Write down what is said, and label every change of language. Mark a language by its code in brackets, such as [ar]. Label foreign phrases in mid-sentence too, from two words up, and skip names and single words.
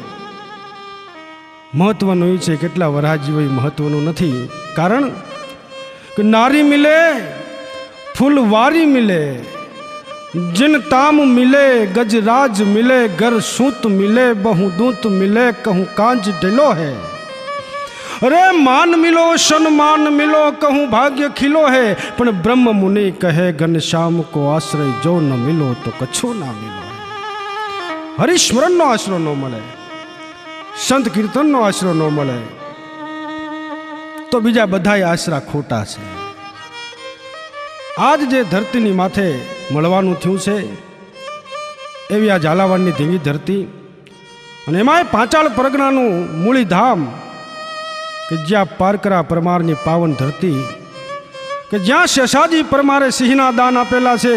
[gu] મહત્વનું ઈ છે કેટલા વરહા જીવો ઈ મહત્વનું નથી કારણ કિ [hi] नारी मिले फूलवारी मिले जिन ताम मिले गजराज मिले घर सूत मिले बहु दूत मिले कहूँ कांज डिलो है अरे मान मिलो सन्मान मिलो कहूँ भाग्य खिलो है पण ब्रह्म मुनि कहे घनश्याम को आश्रय जो न मिलो तो कछो ना मिलो। [gu] હરિસ્મરણ નો આશ્રો ન મળે, સંત કીર્તન નો આશ્રો ન મળે તો બીજા બધાય આસરા ખોટા છે। આજ જે ધરતીની માથે મળવાનું થયું છે એવી આ ઝાલાવાડની ધીંગી ધરતી અને એમાંય પાંચાળ પરગણાનું મૂળી ધામ કે જ્યાં પારકરા પરમારની પાવન ધરતી કે જ્યાં શેષાજી પરમારે સિંહના દાન આપેલા છે।